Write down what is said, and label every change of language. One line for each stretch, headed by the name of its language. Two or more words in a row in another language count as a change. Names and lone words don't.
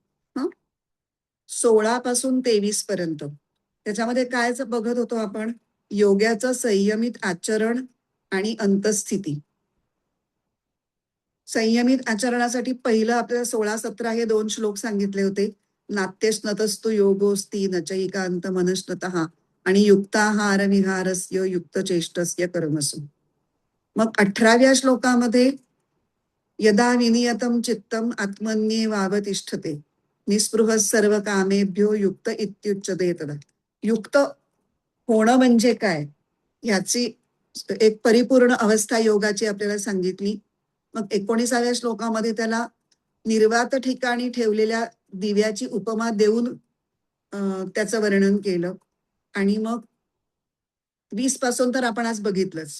Marathi: 16 पासून 23 पर्यंत. त्याच्यामध्ये काय बघत होतो आपण? योगाचं संयमित आचरण आणि अंतस्थिती. संयमित आचरणासाठी पहिलं आपल्याला 16-17 हे 2 श्लोक सांगितले होते.
Sanskrit: नात्यस्नतस्तु योगोस्ति न चैकांत मनस्नतः आणि युक्ताहार विहारस्य युक्तचेष्टस्य कर्मसु.
Marathi: मग 18व्या श्लोकामध्ये
Sanskrit: यदा विनियतम चित्तम आत्मन्येवावतिष्ठते निस्पृह सर्व कामेभ्यो युक्त इत्युच्यते तदा.
Marathi: युक्त होणं म्हणजे काय ह्याची एक परिपूर्ण अवस्था योगाची आपल्याला सांगितली. मग 19व्या श्लोकामध्ये त्याला निर्वात ठिकाणी ठेवलेल्या दिव्याची उपमा देऊन त्याचं वर्णन केलं. आणि मग 20 पासून तर आपण आज बघितलंच.